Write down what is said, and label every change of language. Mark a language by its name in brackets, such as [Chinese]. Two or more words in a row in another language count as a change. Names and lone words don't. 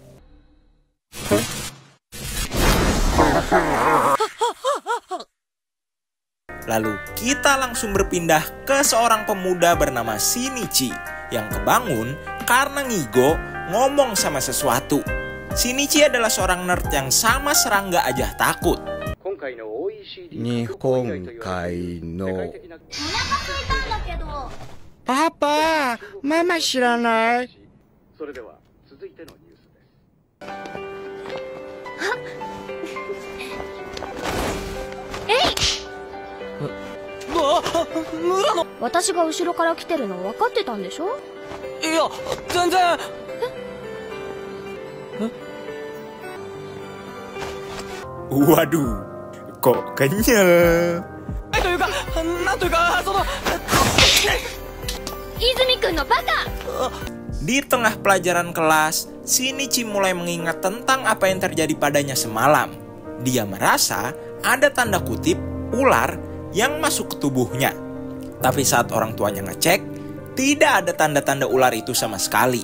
[Indonesian] Lalu kita langsung berpindah ke seorang pemuda bernama Shinichi yang kebangun karena Ngigo ngomong sama sesuatu. Shinichi adalah seorang nerd yang sama serangga aja takut. [Japanese] Papa, Mama 知らない。私が後ろから来てるの分かってたんでしょ？いや、全然。 [Indonesian] Waduh, kok kenyal? [Japanese] というか、なんというか、その。泉くんのバカ！ [Indonesian] Di tengah pelajaran kelas, Shinichi mulai mengingat tentang apa yang terjadi padanya semalam. Dia merasa ada tanda kutip ular yang masuk ke tubuhnya. Tapi saat orang tuanya ngecek, tidak ada tanda-tanda ular itu sama sekali.